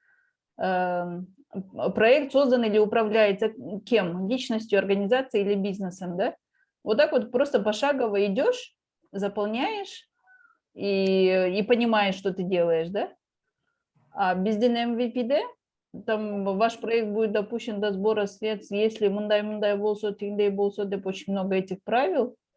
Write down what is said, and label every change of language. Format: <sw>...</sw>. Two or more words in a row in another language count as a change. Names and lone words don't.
<ru>Проект создан или управляется кем? Личностью, организацией или бизнесом, да? Вот так вот просто пошагово идешь, заполняешь и понимаешь, что ты делаешь, да? А без MVPD там ваш проект будет допущен до сбора средств, если</ru> <ky>мындай болсо, тиндей болсо, деп</ky> <ru>очень много этих правил.</ru>